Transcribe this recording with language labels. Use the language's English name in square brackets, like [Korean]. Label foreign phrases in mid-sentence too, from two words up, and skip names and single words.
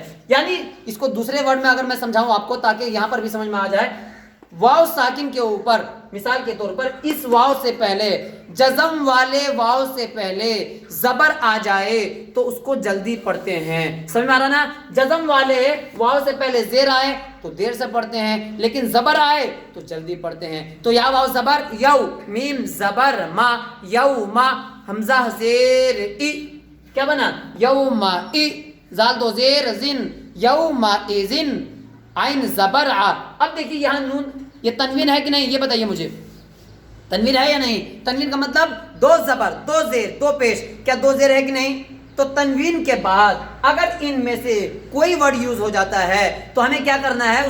[Urdu] یعنی اس کو دوسرے ورڈ میں اگر میں سمجھاؤں آپ کو تاکہ یہاں پر بھی سمجھ میں آ جائے, واو ساکن کے اوپر مثال کے طور پر اس واو سے پہلے, جزم والے واو سے پہلے زبر آ جائے تو اس کو جلدی پڑھتے ہیں. سمجھ میں آ رہا نا؟ جزم والے واو سے پہلے زیر آئے تو دیر سے پڑھتے ہیں, لیکن زبر آئے تو جلدی پڑھتے ہیں. تو یا واو زبر یو, میم زبر ما, یو ما, حمزہ زیر ای, کیا بنا؟ یوم ای, زال دو زیر زن, یوم ایزن, عین زبر آ. اب دیکھیے یہاں نون, یہ تنوین ہے کہ نہیں یہ بتائیے مجھے. تنوین ہے یا نہیں؟ تنوین کا مطلب 2 زبر 2 زیر 2 پیش. کیا 2 زیر ہے کہ نہیں؟ تو تنوین کے بعد اگر ان میں سے کوئی [English] word use [Urdu] ہو جاتا ہے تو ہمیں کیا کرنا ہے؟